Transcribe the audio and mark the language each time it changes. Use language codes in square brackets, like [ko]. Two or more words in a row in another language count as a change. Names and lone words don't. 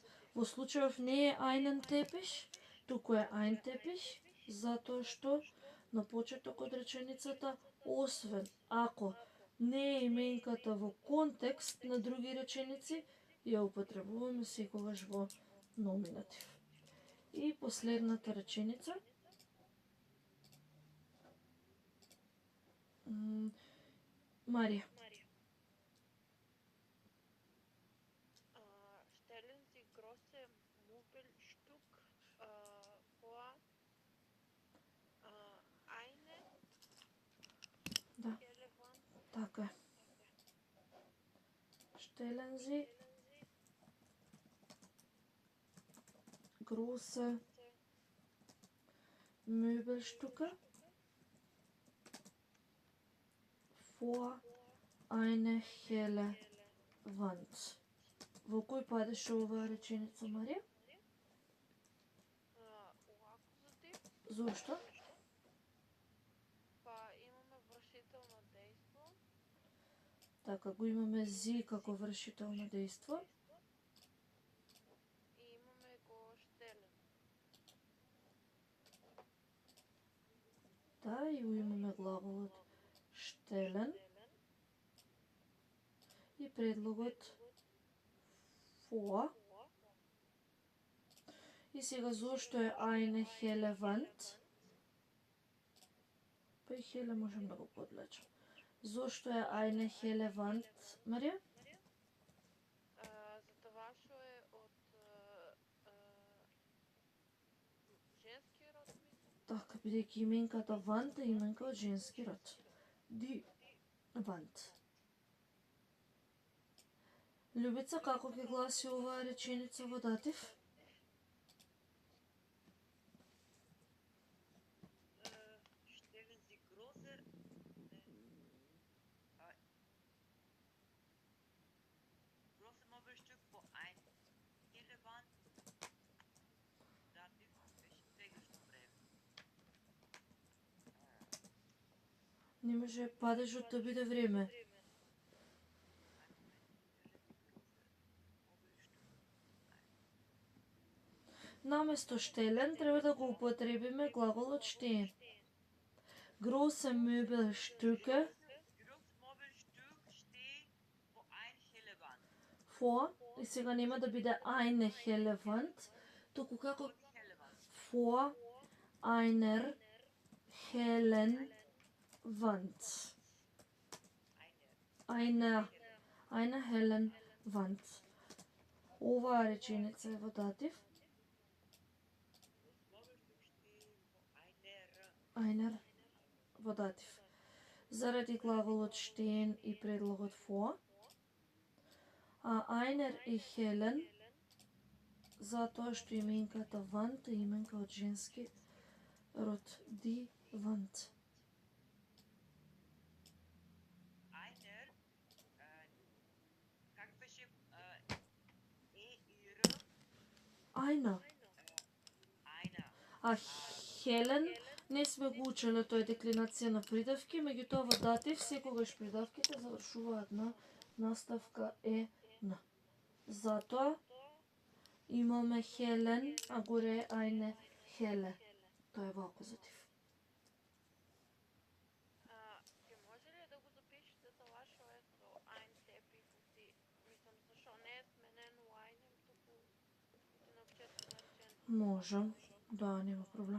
[mk] Во случајов не е [de] einen Teppich, [mk] туку е [de] ein Teppich, [mk] затоа што на почеток од реченицата, освен ако не е именката во контекст на други реченици, ја употребуваме секогаш во номинатив. И последната реченица. Марија. [de] Stellen Sie große Möbelstück vor eine [mk] Да, [de] helle Wand. [mk] така е. [de] Stellen Sie große Möbelstücke vor eine helle Wand. [mk] Во кој падеше оваа реченица, Марија? У акузатив, Зошто? па имаме вршително дејство Така, го имаме зи како вршител на дејство. и имаме го штелен. Да, и го имаме глаголот штелен и предлогот vor. И сега зошто е [de] eine helle Wand? [mk] Па и helle можем да го подлечам. Зошто е [de] eine helle Wand, [mk] Марија? Затоа што е од женски род, мислам. Така, бидејќи именката Wand е именка од женски род. [de] Die Wand. [mk] Љубица, како ќе гласи оваа реченица во датив? [de] Stellen Sie große Möbelstück vor ein helle Wand. [mk] Dativ сегашно време. Не може падежот да биде време. Наместо штелен треба да го употребиме глаголот stehen. [de] Große Möbelstücke Große Möbelstück steht vor ein helle Wand. vor, [mk] и сега нема да биде [de] eine helle Wand, [mk] туку како [de] Helle Wand. vor einer hellen Wand. Eine hellen Wand. [mk] Оваа реченица е во датив. Einer во датив. Заради глаголот stehen и предлогот vor. А einer и hellen затоа што именката Wand е именка од женски род. [de] Die Wand. Einer, [mk] как беше [de] Einer. Einer. [mk] А Хелен не сме го учеле, тој е деклинација на придавки, меѓутоа во датив секогаш придавките завршуваат на наставка ен. Затоа имаме Хелен, а горе е [de] eine helle. [mk] Тоа е во акузатив. Ќе може ли да го запишете тоа што е со [de] ein Teppich [mk] у ти? Мислам, зашо не е сменен у einem, туку на почеток на реченица. Можам, да, нема проблем.